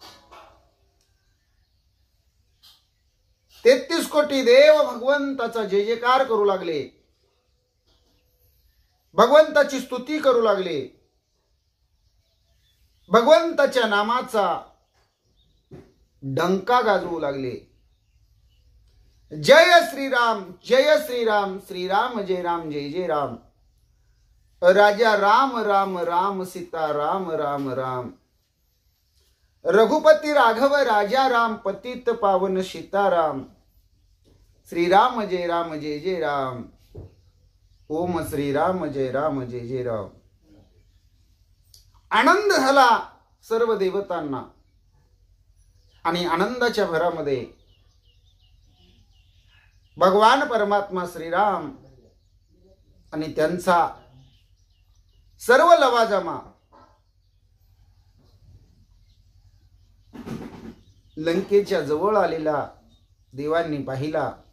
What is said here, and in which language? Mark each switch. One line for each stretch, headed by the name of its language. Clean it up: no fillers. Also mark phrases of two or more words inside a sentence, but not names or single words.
Marathi: 33 कोटी देव भगवंताचा जय जयकार करू लागले, भगवंताची स्तुती करू लागले, भगवंताच्या नामाचा डंका गाजवू लागले. जय श्रीराम, जय श्रीराम, श्रीराम जय राम, जय जय राम. राजा राम राम राम, सीता राम राम राम. रघुपती राघव राजा राम, पतित पावन सीताराम. श्रीराम जय राम, जय जय राम. ओम श्रीराम जय राम, जय जय राम. आनंद झाला सर्व देवतांना. आणि आनंदाच्या भरामध्ये भगवान परमात्मा श्रीराम आणि त्यांचा सर्व लवाजमा लंकेच्या जवळ आलेला देवांनी पाहिला.